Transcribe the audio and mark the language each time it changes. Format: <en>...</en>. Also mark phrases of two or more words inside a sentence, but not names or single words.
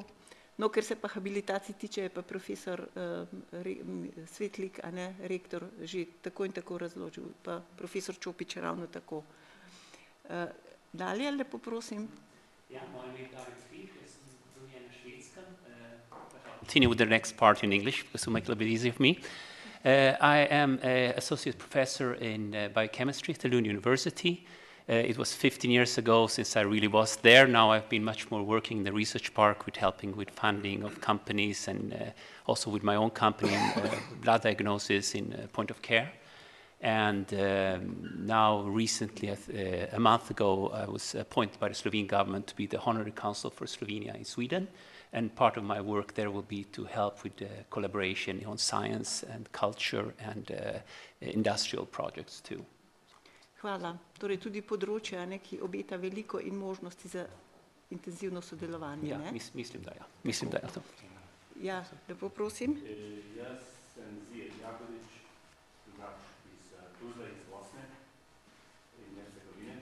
<sl>No, ker se pa habilitacij tiče, je pa profesor Svetlik, rektor, že tako in tako razložil, pa profesor Čopič ravno tako. Dalje, lepo prosim. Ja, moje ime je David Fried, jaz sem rojen na Švedskem.</sl> <en>Continue with the next part in English, because it will make it a little bit easier for me. I am an associate professor in biochemistry at the Lund University. It was 15 years ago since I really was there. Now I've been much more working in the research park with helping with funding of companies and also with my own company in blood diagnosis in point of care. And now recently, a month ago, I was appointed by the Slovene government to be the Honorary Consul for Slovenia in Sweden. And part of my work there will be to help with collaboration on science and culture and industrial projects too.</en> <sl>Hvala. Torej tudi področje, ki obeta veliko in možnosti za intenzivno sodelovanje. Ja, mislim, da ja. Mislim, da ja to. Ja, lepo prosim. Jaz sem Zijet Jagodič, iz Tuzle, iz Bosne in Hercegovine.</sl>